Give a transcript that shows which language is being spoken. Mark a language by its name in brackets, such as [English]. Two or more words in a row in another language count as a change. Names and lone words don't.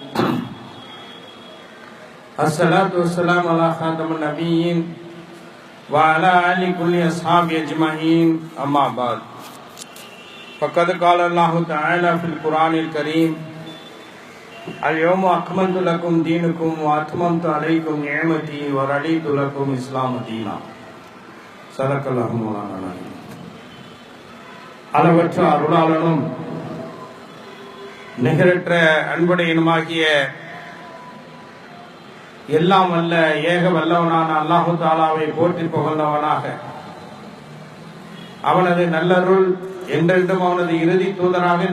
[Arabic] الصلاة والسلام على خاتم النبيين وعلى آل كل أصحاب أجمعين أما بعد فقد قال الله تعالى في القرآن الكريم اليوم أكملت لكم دينكم وأتممت عليكم نعمتي ورضيت لكم الإسلام دينا صدق الله مولانا العظيم. [Tamil] அளவற்ற அருளாளனும் நிகரற்ற அன்புடையனுமாகிய எல்லாம் வல்ல ஏக வல்லவனான அல்லாஹு தாலாவை போற்றி புகழ்ந்தவனாக அவனது நல்லருள் என்றென்றும் அவனது இறுதி தூதராக இந்த